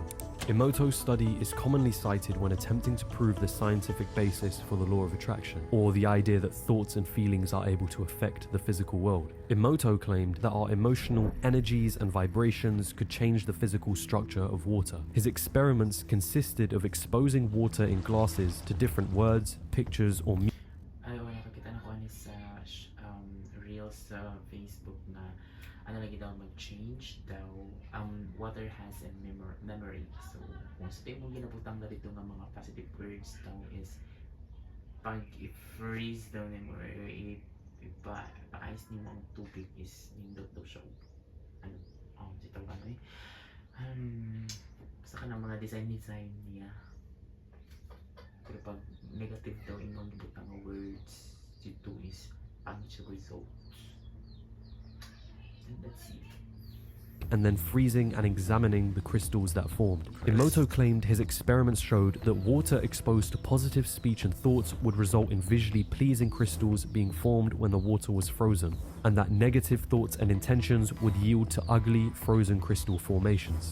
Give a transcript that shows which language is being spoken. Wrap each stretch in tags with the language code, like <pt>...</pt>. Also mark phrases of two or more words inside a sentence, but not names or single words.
<en>Emoto's study is commonly cited when attempting to prove the scientific basis for the law of attraction, or the idea that thoughts and feelings are able to affect the physical world. Emoto claimed that our emotional energies and vibrations could change the physical structure of water. His experiments consisted of exposing water in glasses to different words, pictures, or music.</en> <ceb>Ay, wala kakita na ko ani sa reels sa Facebook na ano lagi daw mag-change daw.</ceb> <en>Water has a memory. So,</en> <ceb>kung sa mong ginabutang na dito ng mga</ceb> <en>positive words</en> <ceb>daw is pag i-freeze daw nimo or ipa-ice nimo ang tubig is nindot daw siya. Dito ba eh? Sa kanang mga design niya. Pero pag negative daw imong gibutang nga words, dito is pangit siya results.</ceb> <en>And let's see. and then freezing and examining the crystals that formed. Emoto claimed his experiments showed that water exposed to positive speech and thoughts would result in visually pleasing crystals being formed when the water was frozen, and that negative thoughts and intentions would yield to ugly, frozen crystal formations.</en>